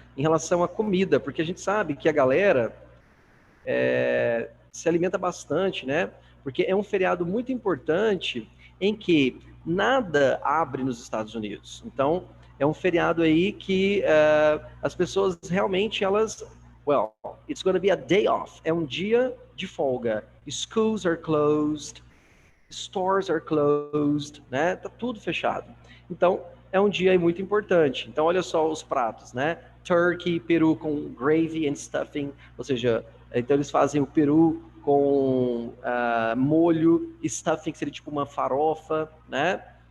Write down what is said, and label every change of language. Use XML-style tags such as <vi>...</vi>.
<pt>Em relação à comida, porque a gente sabe que a galera se alimenta bastante, né? Porque é um feriado muito importante em que nada abre nos Estados Unidos. Então, é um feriado aí que as pessoas realmente,</pt> <en>well, it's going to be a day off.</en> <pt>É um dia de folga.</pt> <en>Schools are closed, stores are closed, né?</en> <pt>Tá tudo fechado. Então, é um dia muito importante. Então, olha só os pratos, né? Turkey, peru com</pt> <en>gravy and stuffing,</en> <pt>ou seja, então eles fazem o peru com molho, stuffing, que seria tipo uma farofa, né?</pt>